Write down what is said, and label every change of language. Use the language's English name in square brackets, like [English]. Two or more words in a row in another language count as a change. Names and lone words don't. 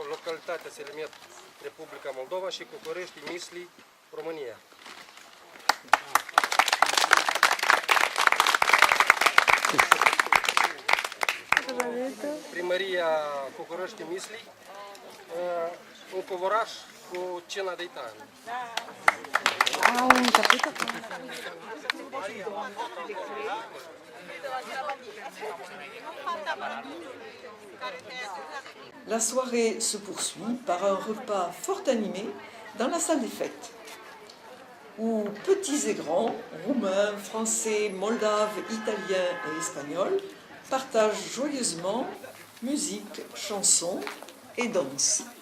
[Romanian] localitatea Selemet, Republica Moldova și Cocorești-Misli, România. Primăria Cocorești-Misli, un covoraș cu cina de itan. [French] La soirée se poursuit par un repas fort animé dans la salle des fêtes, où petits et grands, roumains, français, moldaves, italiens et espagnols, partagent joyeusement musique, chansons et danse.